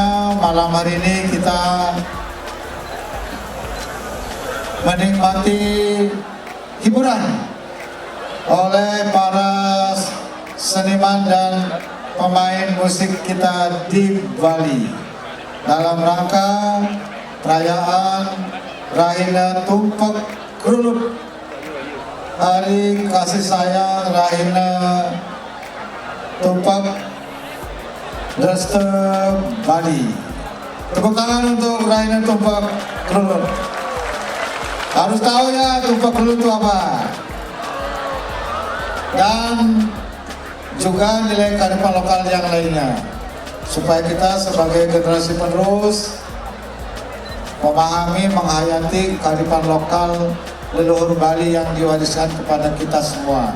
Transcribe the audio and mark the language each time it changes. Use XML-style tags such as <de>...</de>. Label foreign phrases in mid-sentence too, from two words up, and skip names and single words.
<id>Malam hari ini kita menikmati hiburan oleh para seniman dan pemain musik kita di Bali dalam rangka perayaan Rahina Tumpak Klulut, Hari Kasih Sayang Rahina Tumpak Desta Bali. Tepuk tangan untuk Rahina Tumpak Klulut. Harus tahu ya Tumpak Klulut itu apa. Dan juga nilai kearifan lokal yang lainnya, supaya kita sebagai generasi penerus memahami, menghayati kearifan lokal leluhur Bali yang diwariskan kepada kita semua.</id>